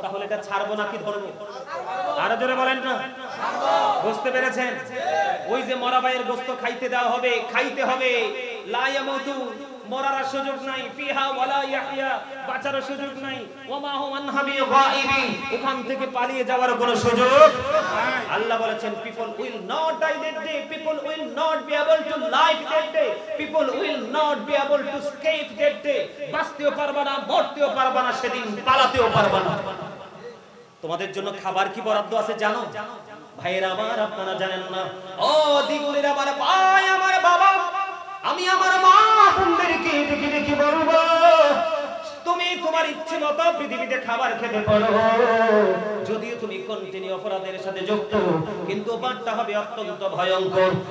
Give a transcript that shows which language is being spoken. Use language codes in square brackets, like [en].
[bn] তাহলে এটা ছাড়বো নাকি ধরবো? আরো জোরে বলেন না। বুঝতে পেরেছেন? ওই যে মরা ভাইয়ের গোশত খাইতে দেওয়া হবে, খাইতে হবে। [ar] লা ইয়ামুতু, [bn] মরার সুযোগ নাই। [ar] ফিহা ওয়ালা ইয়াহইয়া, [bn] বাঁচার সুযোগ নাই। [ar] ওমা হুমান হাবিগাইবিন, [bn] ওখান থেকে পালিয়ে যাওয়ার কোনো সুযোগ নাই। আল্লাহ বলেছেন [en] people will not die that day, people will not be able to live that day, people will not be able to escape that day. [bn] বাঁচতেও পারবা না, মরতেও পারবা না, সেদিন পালাতেও পারবা না। তোমাদের জন্য খাবার কি বরাদ্দ আছে জানো? ভাইয়েরা আমার, আপনারা জানেন না। ও দিগুলির আমার ভাই, আমার বাবা, আমি আমার মা বোনদেরকে ডেকে ডেকে বলবো, তুমি তোমার ইচ্ছে মতো পৃথিবীতে খাবার খেতে পারো, যদিও তুমি কন্টিনিউ অপরাধের সাথে যুক্ত, কিন্তু বার্তা হবে অত্যন্ত ভয়ঙ্কর।